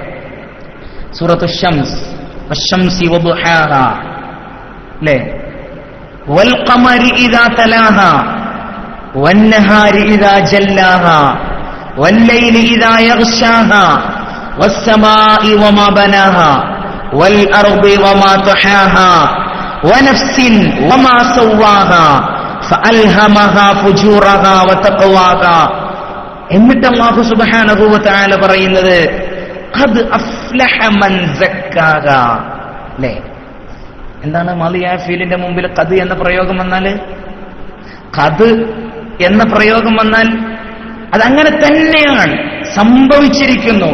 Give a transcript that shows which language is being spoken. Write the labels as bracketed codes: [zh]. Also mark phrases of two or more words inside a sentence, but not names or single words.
[ml] സൂറത്ത് ശംസ്, [ar] والشمس وضحاها, [ml] അല്ലേ? [ar] والقمر إذا تلاها والنهار إذا جلاها والليل إذا يغشاها والسماء وما بناها والأرض وما طحاها ونفس وما سواها فألهمها فجورها وتقواها. [ml] എന്നിട്ട് [ar] الله سبحانه وتعالى [ml] പറയുന്നത് [ar] قد أفلح من زكاها, [ml] അല്ലേ? എന്താണ് മാദിയായ ഫീലിന്റെ മുമ്പിൽ ഖദ് എന്ന പ്രയോഗം വന്നാൽ? ഖദ് എന്ന പ്രയോഗം വന്നാൽ അതങ്ങനെ തന്നെയാണ് സംഭവിച്ചിരിക്കുന്നു.